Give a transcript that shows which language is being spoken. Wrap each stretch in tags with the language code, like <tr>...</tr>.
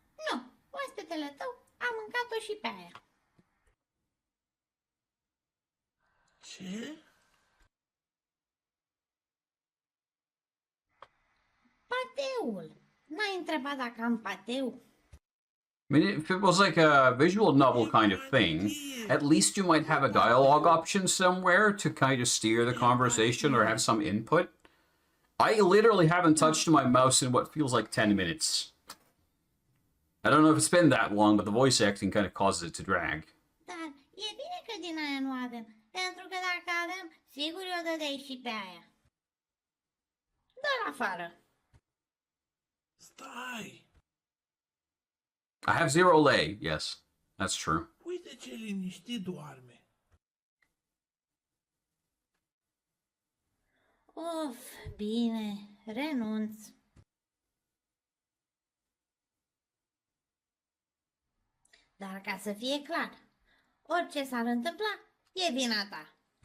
<ro>Nu, oaspetele tău a mâncat-o și pe aia. Ce? Pateul. N-ai întrebat dacă am pateu?</ro> <en>I mean, if it was like a visual novel kind of thing, at least you might have a dialogue option somewhere to kind of steer the conversation or have some input. I literally haven't touched my mouse in what feels like 10 minutes. I don't know if it's been that long, but the voice acting kind of causes it to drag.</en> <ro>Dar e bine că din aia nu avem, pentru că dacă avem, sigur o dădeai și pe aia. Dă-l afară. Stai!</ro> <en>I have 0 lei, yes, that's true.</en> <ro>Uite ce liniștit doarme. Of, bine, renunț. Dar ca să fie clar, orice s-ar întâmpla, e vina ta.</ro>